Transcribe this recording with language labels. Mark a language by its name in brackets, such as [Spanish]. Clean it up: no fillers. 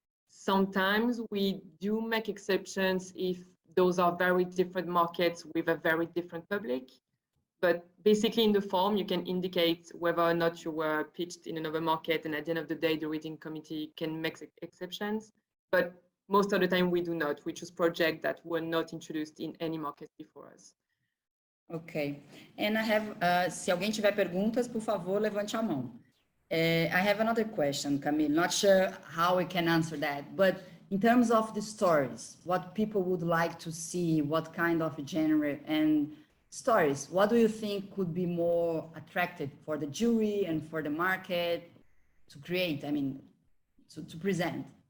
[English] Sometimes we do make exceptions if those are very different markets with a very different public. But basically in the form, you can indicate whether or not you were pitched in another market, and at the end of the day, the reading committee can make exceptions. But most of the time we do not. We choose projects that were not introduced in any market before us. Okay. And I have, [Portuguese] se alguém tiver perguntas, por favor, levante a mão. [English] I have another question, Camille. Not sure how we can answer that, but in terms of the stories, what people would like to see, what kind of genre and stories, what do you think could be more attractive for the jury and for the market to create, I mean, to present?